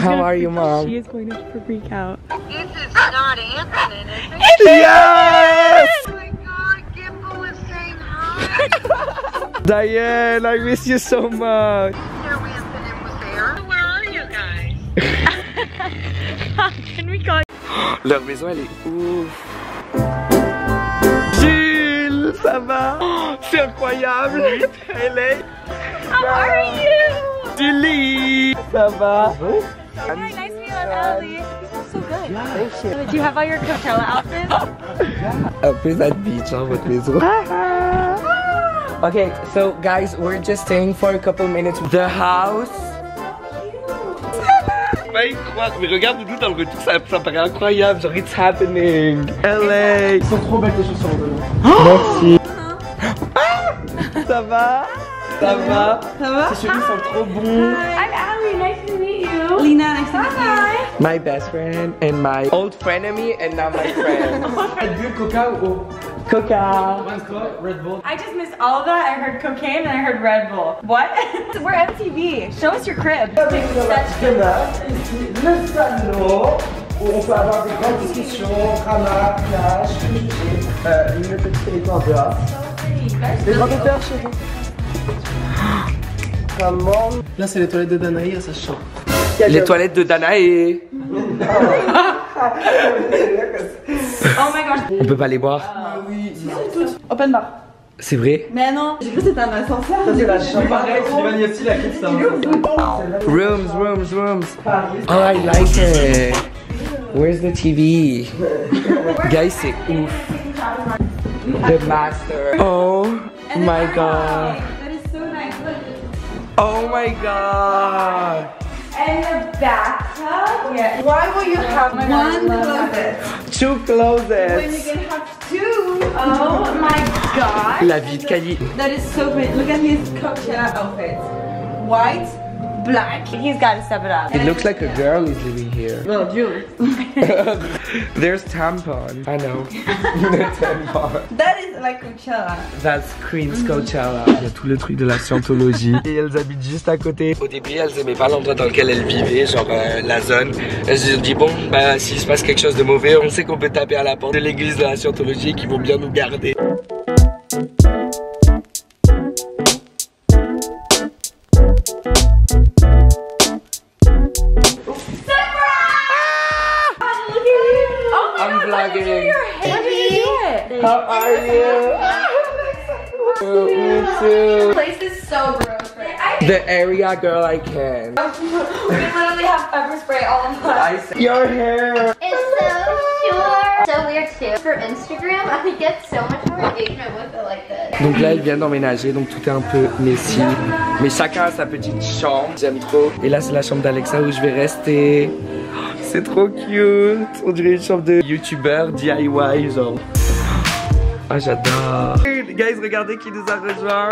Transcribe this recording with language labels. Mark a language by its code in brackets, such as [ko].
[en] How are you, mom? She is going to freak out. this is not Anthony, is it? Yes! Oh my god, Gimble is saying hi. Diane, I miss you so much. You know Anthony was there. Where are you guys? Can we call [fr] Leur maison elle est ouf. Jules, ça va? C'est incroyable. Elle est... [en] How are you? [fr] Julie, ça va? [en] Hi, nice to meet you, Ellie. So good. Do you have all your Coachella outfits? [fr] Un peu [en] that beach, [fr] hein, votre maison. [en] Okay, so guys, we're just staying for a couple minutes. The house. [fr] Pas y croire, mais regarde nous dans le retour, ça paraît incroyable, genre [en] it's happening. [fr] LA. Ils sont trop belles tes chaussures de Merci. Ça va? Ça va? Ça va? Tes cheveux sont trop bons. [en] I'm Allie. Nice to meet you. Lena, nice to meet you. My best friend and my old frenemy and now my friend. [fr] Red Bull, Coca ou Coca? [en] I just missed all of that. I heard cocaine and I heard Red Bull. What? We're MTV. Show us your crib. [fr] Le salon où on peut avoir des grandes discussions, drama, plage, une petite télé en dehors. Les grands auteurs chez vous. Comment? Là, c'est les toilettes de Danaï, ça change. Les toilettes de Danae. [en] Oh my gosh. [fr] On peut pas les boire. [en] Open bar. [fr] C'est vrai? Mais non, j'ai cru que c'était un ascenseur. C'est la chambre. Pareil, Sylvain Yafti, la crise, ça. [en] Rooms. Oh, I like it. Where's the TV? Guys, [fr] c'est ouf. [en] The master. Oh my god. That is so nice. Look. Oh my god. And the bathtub. Yeah. Why will you have one closet? 2 closets. When you can have two. Oh my god. [fr] La vie de Kali. [en] That is so great. Look at his Coachella outfit. White, black. He's got to step it up. It looks like a girl is living here. No, Jules. There's tampon. I know. Tampon. That is like Coachella. That's Queen's Coachella. [fr] Il y a tout le truc de la scientologie. Et elles habitent juste à côté. Au début, elles aimaient pas l'endroit dans lequel elles vivaient, genre la zone. Elles se sont dit, bon, bah, s'il se passe quelque chose de mauvais, on sait qu'on peut taper à la porte de l'église de la scientologie et qu'ils vont bien nous garder. [en] I'm vlogging. How are you? Me too. This place is so gross right now. The area girl I can. We literally have pepper spray all of us. Your hair. It's so short. So weird too. For Instagram, I get so much more engagement with it like this. [fr] Donc là, elle vient d'emménager, donc tout est un peu messy. Mais chacun a sa petite chambre. J'aime trop. Et là, c'est la chambre d'Alexa où je vais rester. Oh, c'est trop cute. On dirait une chambre de youtubeur DIY, genre. Ah, j'adore. Guys, regardez qui nous a rejoint.